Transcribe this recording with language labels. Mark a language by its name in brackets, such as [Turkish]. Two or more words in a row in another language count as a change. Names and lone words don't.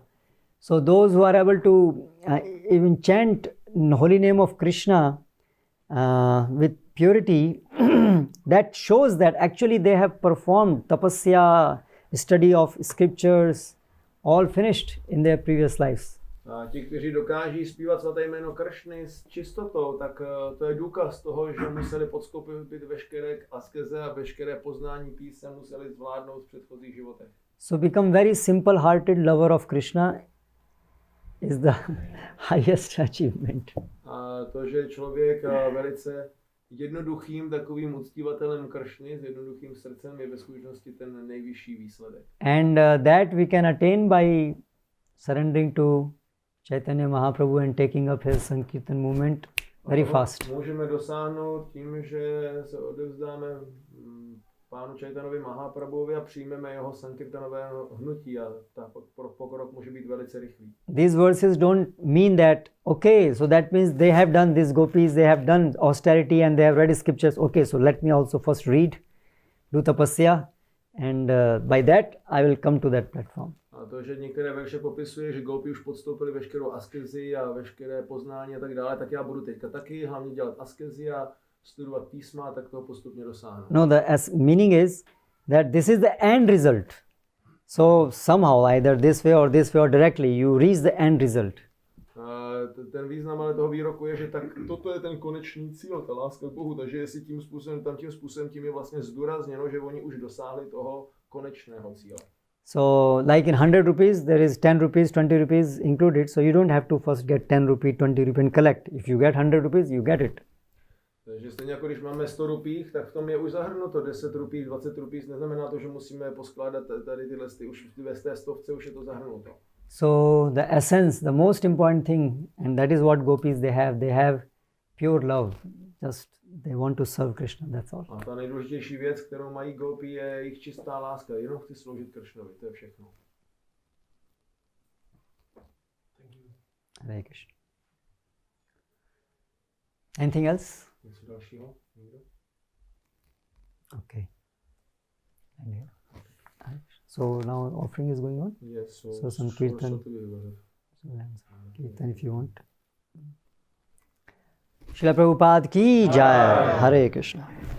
[English] So those who are able to even chant in holy name of Krishna with purity, that shows that actually they have performed tapasya, study of scriptures, all finished in their previous lives. [Czech] A ti, kteří dokáží zpívat svaté jméno Kršny s čistotou, tak to je důkaz toho, že museli podstoupit veškeré askeze a veškeré poznání písem museli zvládnout v předchozích životech. [English] So become very simple-hearted lover of Krishna is the highest achievement. [Czech] A to, že člověk velice jednoduchým takovým uctívatelem Kršny s jednoduchým srdcem, je ve skutečnosti ten nejvyšší výsledek. [English] And that we can attain by surrendering to Chaitanya Mahaprabhu and taking up his Sankirtan movement very fast. [Czech] Můžeme dosáhnout tím, že se odevzdáme pánu Chaitanovi Mahaprabhuvi a přijmeme jeho Sankirtanové hnutí a ta pokrok může být velice rychlý. [English] These verses don't mean that, okay, so that means they have done these gopis, they have done austerity and they have read scriptures, okay, so let me also first read, do tapasya, and by that I will come to that platform. [Czech] A to, že některé verše popisuje, že gopi už podstoupili veškerou askezi a veškeré poznání a tak dále, tak já budu teďka taky hlavně dělat askezi a studovat písma, tak toho postupně dosáhnou. [English] No, the meaning is that this is the end result. So somehow, either this way or directly, you reach the end result. [Czech] Ten význam ale toho výroku je, že tak toto je ten konečný cíl, ta láska k Bohu, takže jestli tím způsobem, tím je vlastně zdůrazněno, že oni už dosáhli toho konečného cíle. [English] So like in 100 rupees, there is 10 rupees, 20 rupees included, so you don't have to first get 10 rupees, 20 rupees and collect. If you get 100 rupees, you get it. [Czech] Takže stejně jako když máme 100 rupích, tak v tom je už zahrnuto 10 rupích, 20 rupích, neznamená to, že musíme poskládat tady tyhle už v té stovce už je to zahrnuto. [English] So the essence, the most important thing, and that is what gopis they have pure love. Just they want to serve Krishna, that's all. [Czech] A ta nejdůležitější věc, kterou mají gopi, je jejich čistá láska. Jenom chci sloužit Krishnovi, to je všechno. [Sanskrit] हरे कृष्ण. [English] Anything else? [Czech] Něco dalšího? Někdo? [English] Okay. And here. So now offering is going on? Yes, So some kirtan. Kirtan if you want. [Hindi] श्रील प्रभुपाद की जय. [Sanskrit] हरे कृष्ण.